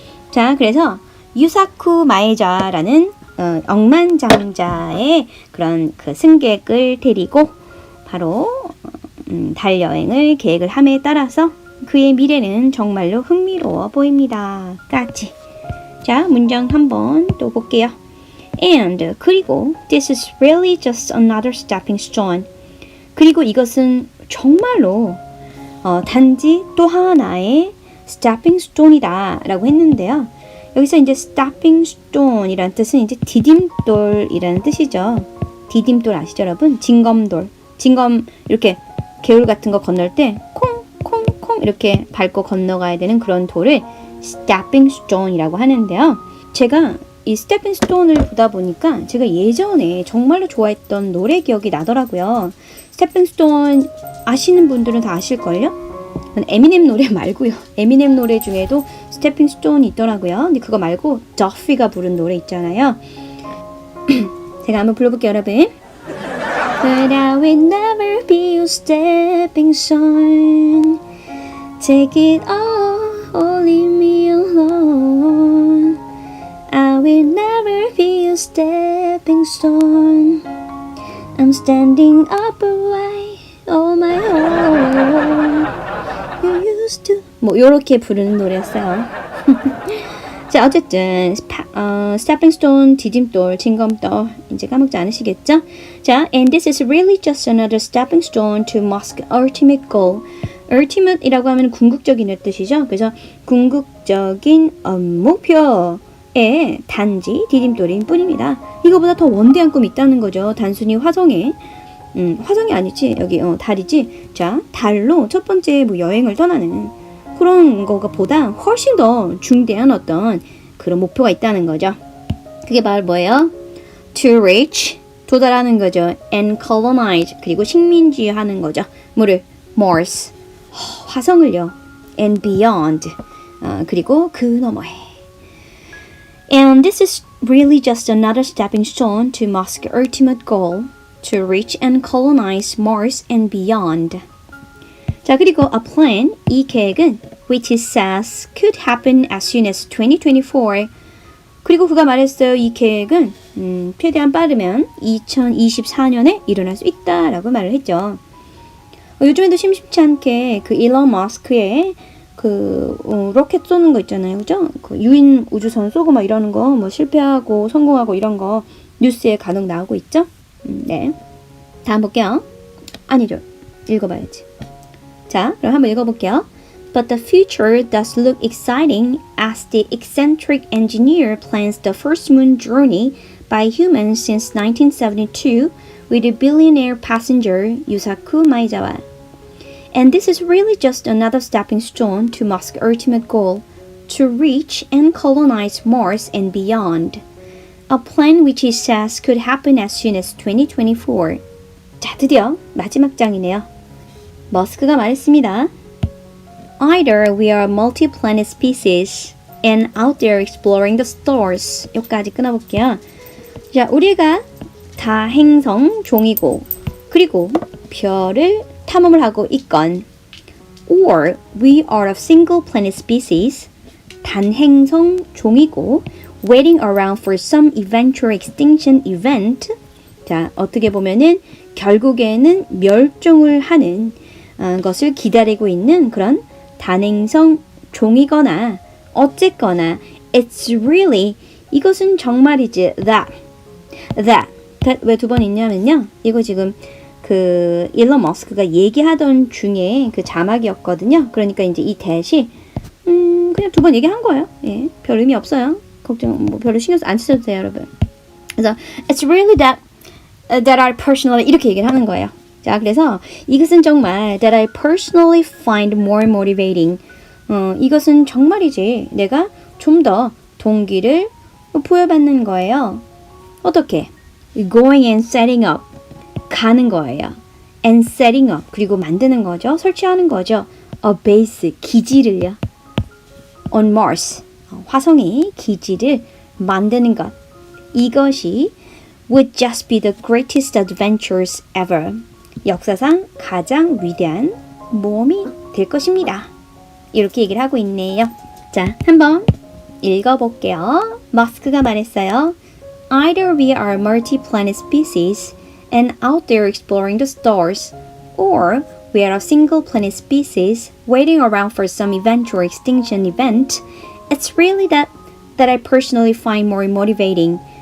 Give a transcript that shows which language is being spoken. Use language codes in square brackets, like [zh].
[ko] 자, 그래서 유사쿠 마에자라는 억만장자의 그런 그 승객을 데리고 바로 달 여행을 계획을 함에 따라서 그의 미래는 정말로 흥미로워 보입니다. 까지. 자, 문장 한번 또 볼게요. [en] And [ko] 그리고 [en] this is really just another stepping stone. [ko] 그리고 이것은 정말로 단지 또 하나의 stepping stone이다 라고 했는데요. 여기서 이제 stepping stone이라는 뜻은 이제 디딤돌이라는 뜻이죠. 디딤돌 아시죠, 여러분? 징검돌. 징검 이렇게 개울 같은 거 건널 때 콩콩콩 이렇게 밟고 건너가야 되는 그런 돌을 stepping stone이라고 하는데요. 제가 이 stepping stone을 보다 보니까 제가 예전에 정말로 좋아했던 노래 기억이 나더라고요. stepping stone 아시는 분들은 다 아실걸요? 에미넴 노래 말고요. 에미넴 노래 중에도 stepping stone이 있더라고요. 근데 그거 말고 더피가 부른 노래 있잖아요. 제가 한번 불러볼게요, 여러분. [en] But I will never be your stepping stone. Take it all, leave me alone. I will never be your stepping stone. I'm standing upright on my own. You used to. [ko] 뭐 요렇게 부르는 노래였어요. 자, 어쨌든 stepping stone, 디딤돌, 징검돌 이제 까먹지 않으시겠죠? [en] 자, and this is really just another stepping stone to Musk's ultimate goal. [ko] ultimate이라고 하면 궁극적인 뜻이죠. 그래서 궁극적인 목표의 단지 디딤돌인 뿐입니다. 이거보다 더 원대한 꿈이 있다는 거죠. 단순히 화성이 아니지 여기 달이지. 자, 달로 첫 번째 뭐 여행을 떠나는 그런 거가 보다 훨씬 더 중대한 어떤 그런 목표가 있다는 거죠. 그게 바로 뭐예요? [en] To reach, [ko] 도달하는 거죠. [en] And colonize, [ko] 그리고 식민지하는 거죠. 뭐를? Mars, 화성을요. [en] And beyond, [ko] 그리고 그 너머에. [en] And this is really just another stepping stone to Musk's ultimate goal, to reach and colonize Mars and beyond. [ko] 자, 그리고 [en] a plan, [ko] 이 계획은 [en] which it says could happen as soon as 2024. [ko] 그리고 그가 말했어요. 이 계획은 최대한 빠르면 2024년에 일어날 수 있다라고 말을 했죠. 요즘에도 심심치 않게 그 일론 머스크의 그 로켓 쏘는 거 있잖아요, 그죠? 그 유인 우주선 쏘고 막 이러는 거, 뭐 실패하고 성공하고 이런 거 뉴스에 간혹 나오고 있죠. 네, 다음 볼게요. 아니죠, 읽어봐야지. 자, 그럼 한번 읽어볼게요. [en] But the future does look exciting as the eccentric engineer plans the first moon journey by humans since 1972 with a billionaire passenger Yusaku Maezawa. And this is really just another stepping stone to Musk's ultimate goal, to reach and colonize Mars and beyond. A plan which he says could happen as soon as 2024. [ko] 자, 드디어 마지막 장이네요. 머스크가 말했습니다. [en] Either we are a multi-planet species and out there exploring the stars. [ko] 여기까지 끊어볼게요. 자, 우리가 다행성 종이고 그리고 별을 탐험을 하고 있건 [en] or we are a single planet species [ko] 단행성 종이고 [en] waiting around for some eventual extinction event. [ko] 자, 어떻게 보면은 결국에는 멸종을 하는 것을 기다리고 있는 그런 단행성 종이거나 어쨌거나 [en] it's really [ko] 이것은 정말이지 that 왜 두 번 있냐면요. 이거 지금 그 일론 머스크가 얘기하던 중에 그 자막이었거든요. 그러니까 이제 이 that이 그냥 2번 얘기한 거예요. 예, 별 의미 없어요. 걱정 뭐 별로 신경 안 쓰셔도 돼요, 여러분. 그래서 [en] it's really that I personally [ko] 이렇게 얘기를 하는 거예요. 자, 그래서 이것은 정말 [en] that I personally find more motivating. [ko] 이것은 정말이지 내가 좀 더 동기를 부여받는 거예요. 어떻게? [en] Going and setting up. [ko] 가는 거예요. [en] And setting up. [ko] 그리고 만드는 거죠. 설치하는 거죠. [en] A base. [ko] 기지를요. [en] On Mars. [ko] 화성의 기지를 만드는 것. 이것이 [en] would just be the greatest adventures ever. [ko] 역사상 가장 위대한 모험이 될 것입니다. 이렇게 얘기를 하고 있네요. 자, 한번 읽어볼게요. 머스크가 말했어요. [en] Either we are multi-planet species and out there exploring the stars, or we are a single planet species waiting around for some eventual extinction event. It's really that I personally find more motivating.